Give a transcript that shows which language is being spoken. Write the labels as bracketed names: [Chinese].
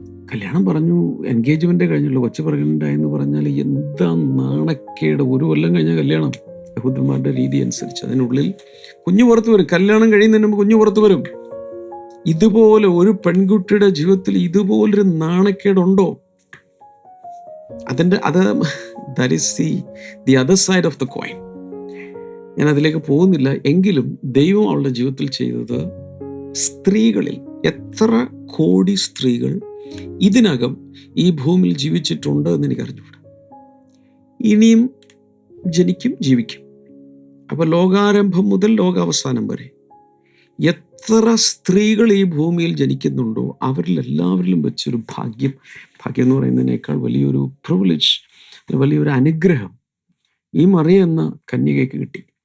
[Malayalam] കല്യാണം പറഞ്ഞു, എൻഗേജ്മെൻ്റ് കഴിഞ്ഞുള്ളൂ, കൊച്ചു പ്രഗ്നൻ്റ് ആയെന്ന് പറഞ്ഞാൽ എന്താ നാണക്കേട്. 1 കൊല്ലം കഴിഞ്ഞ കല്യാണം യഹൂദന്മാരുടെ രീതി അനുസരിച്ച് അതിനുള്ളിൽ കുഞ്ഞു പുറത്ത് വരും. കല്യാണം കഴിയുന്നതിന് മുമ്പ് കുഞ്ഞു പുറത്ത് വരും. ഇതുപോലെ ഒരു പെൺകുട്ടിയുടെ ജീവിതത്തിൽ ഇതുപോലൊരു നാണക്കേടുണ്ടോ? [English] that is the other side of the coin. [Malayalam] ഞാൻ അതിലേക്ക് പോകുന്നില്ല. എങ്കിലും ദൈവം അവളുടെ ജീവിതത്തിൽ ചെയ്തത്, സ്ത്രീകളിൽ എത്ര കോടി സ്ത്രീകൾ ഇതിനകം ഈ ഭൂമിയിൽ ജീവിച്ചിട്ടുണ്ട് എന്ന് എനിക്ക് അറിഞ്ഞുകൂടാ. ഇനിയും ജനിക്കും, ജീവിക്കും. അപ്പോൾ ലോകാരംഭം മുതൽ ലോകാവസാനം വരെ എത്ര സ്ത്രീകൾ ഈ ഭൂമിയിൽ ജനിക്കുന്നുണ്ടോ അവരിൽ എല്ലാവരിലും വെച്ചൊരു ഭാഗ്യം എന്ന് പറയുന്നതിനേക്കാൾ വലിയൊരു പ്രിവിലേജ്, വലിയൊരു അനുഗ്രഹം ഈ മറിയ എന്ന കന്യകയ്ക്ക് കിട്ടി.